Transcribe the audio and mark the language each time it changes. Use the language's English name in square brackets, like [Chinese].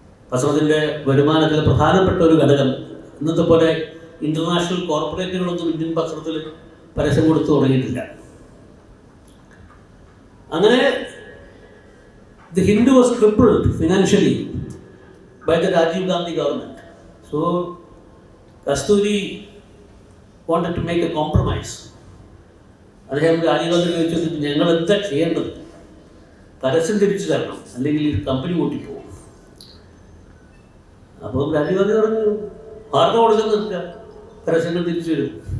[Malayalam] പത്രത്തിൻ്റെ വരുമാനത്തിൽ പ്രധാനപ്പെട്ട ഒരു ഘടകം. ഇന്നത്തെ പോലെ ഇൻ്റർനാഷണൽ കോർപ്പറേറ്റുകളൊന്നും ഇന്ത്യൻ പത്രത്തിൽ പരസ്യം കൊടുത്തു തുടങ്ങിയിട്ടില്ല. [English] അങ്ങനെ the Hindu was crippled financially by the Rajiv Gandhi government. So Kasturi wanted to make a compromise. [Malayalam] അദ്ദേഹം രാജീവ് ഗാന്ധി ചോദിച്ചു, ഞങ്ങൾ എന്താ ചെയ്യേണ്ടത്? പരസ്യം തിരിച്ചു തരണം, അല്ലെങ്കിൽ ഈ കമ്പനി കൂട്ടിപ്പോകും. അപ്പോൾ രാജീവ് ഗാന്ധി പറഞ്ഞു, വാർത്ത കൊടുക്കാൻ നിർത്തുക, പരസ്യങ്ങൾ തിരിച്ചു വരും.